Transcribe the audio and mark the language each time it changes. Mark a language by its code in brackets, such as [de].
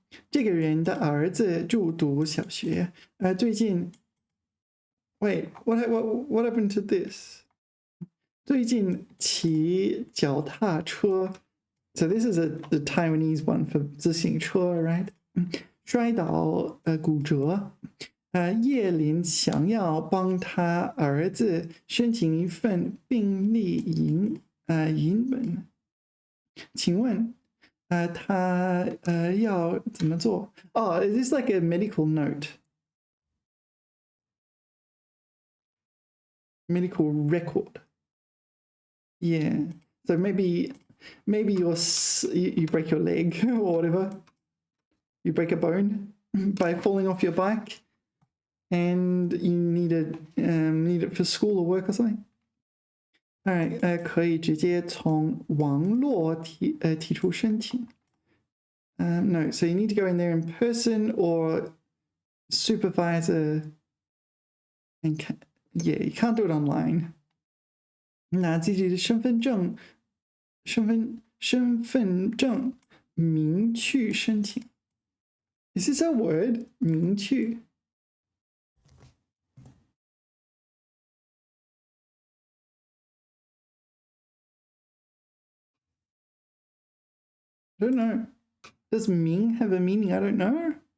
[zh] 这个人的儿子就读小学，最近 [en] Wait, what happened to this? [zh] 最近骑脚踏车 [en] So this is the Taiwanese one for [zh] 自行车 [en] right? [zh] 摔倒骨折叶林想要帮他儿子申请一份病历银本请问他要怎么做 [en] Oh, is this like a medical note? Medical record. Yeah. So maybe you break your leg or whatever. You break a bone by falling off your bike, and you need it for school or work or something. All right. [zh] 可以直接从网络提出申请。 [en] No. So you need to go in there in person or supervisor and Yeah, you can't do it online. [zh] 拿自己的身份证明去申请 [en] Is this a word? [zh] 明去 [en] I don't know. Does Ming have a meaning? I don't know.